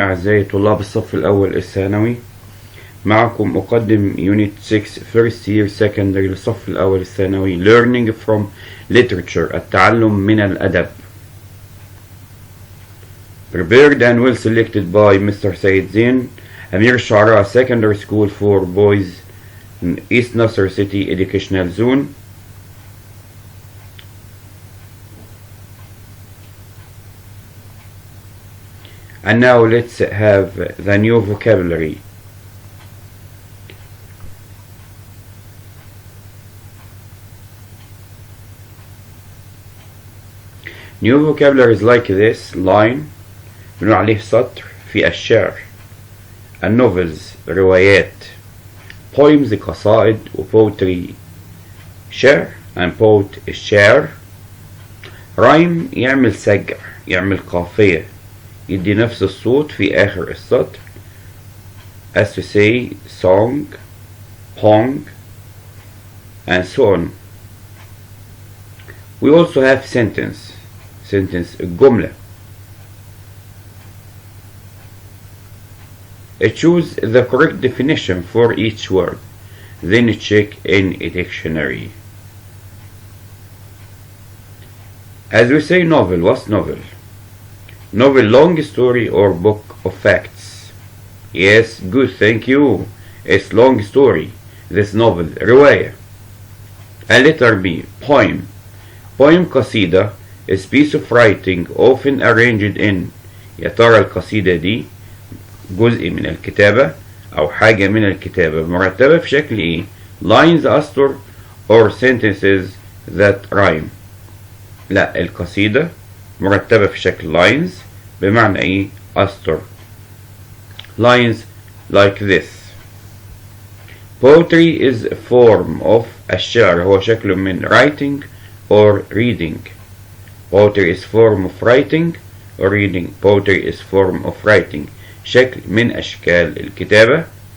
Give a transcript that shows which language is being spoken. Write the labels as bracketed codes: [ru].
[ar] أعزائي طلاب الصف الأول الثانوي، معكم أقدم [en] Unit 6 First Year Secondary [ar] للصف الأول الثانوي [en] Learning from Literature، [ar] التعلم من الأدب. [en] Prepared and well selected by Mr. Zein, أمير الشعراء Secondary School for Boys in East Nasr City Educational Zone. And now let's have the new vocabulary. New vocabulary is like this: [ar] line بنقول عليه سطر في الشعر، النوفلز روايات، poems قصائد و poetry شعر and poet الشعر، rhyme يعمل سجع يعمل قافية يدي نفس الصوت في آخر السطر [en] as to say song, pong and so on. We also have sentence الجملة. Choose the correct definition for each word, then check in a dictionary. As we say novel, what's novel? Novel, long story or book of facts. Yes, good, thank you. It's long story. This novel رواية. A letter B, poem. Poem قصيدة is piece of writing often arranged in. [ar] يا ترى القصيدة دي جزء من الكتابة أو حاجة من الكتابة مرتبة في شكل إيه؟ lines أسطر [en] or sentences that rhyme. [ar] لا، القصيدة مرتبة في شكل lines بمعنى ايه؟ أسطر. [en] lines like this. Poetry is a form of [ar] الشعر هو شكل من [en] writing or reading. Poetry is form of writing or reading. Poetry is form of writing [ar] شكل من أشكال الكتابة.